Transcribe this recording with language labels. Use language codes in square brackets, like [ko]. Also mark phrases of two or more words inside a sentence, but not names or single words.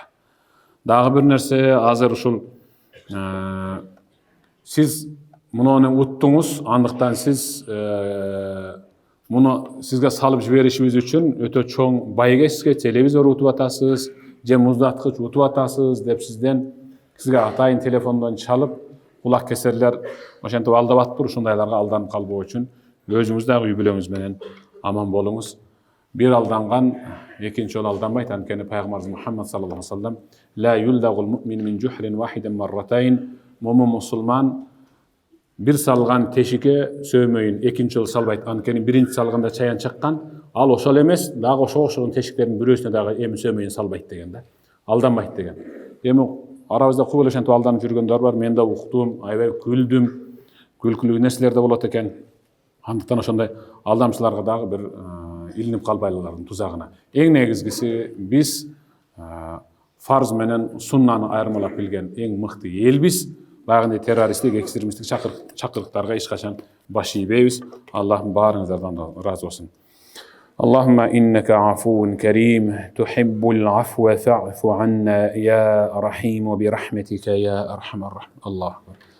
[ky] Дагы бир нерсе, азыр ушул сиз муну уттуңуз, андыктан сиз муну сизге салып жиберишибиз үчүн өтө чоң байгесизге телевизор утуп атасыз, же муздаткыч утуп атасыз деп сизге атайын телефондон чалып, кулак кесерлер ошентип алдап атыптыр. Ушундайларга алданып калбоо үчүн өзүңүз дагы үй бүлөңүз менен аман болуңуз. Bir aldangан экинчи жолу алданбайт. Анткени пайгамбарыбыз Мухаммад [ar] صلى الله عليه وسلم لا يلدغ المؤمن من جحر واحد مرتين, [ky] момун мусулман бир салган тешикке сөөмөйүн экинчи жолу салбайт. Анткени биринчи салганда чаян чыккан, ал ошол эмес, дагы ошого окшогон тешиктердин бирөөсүнө дагы эми сөөмөйүн салбайт деген да. Алданбайт деген. Эми арабызда көп эле ошентип алданып жүргөндөр бар. Мен да уктум, аябай күлдүм. Күлкүлүү нерселер да болот экен. Андыктан ошондой алдамчыларга дагы бир илинип калбайлылардын тузагына. Эң негизгиси биз фарз менен суннаны айырмалап билген эң мыкты элбиз. Баягындай террористтик, экстремисттик чакырыктарга эч качан баш ийбейбиз. Аллахым баарыңыздардан ыраазы болсун. [ar] اللهم إنك عفو كريم تحب العفو فاعف عنا يا رحيم برحمتك يا أرحم الراحمين. الله أكبر.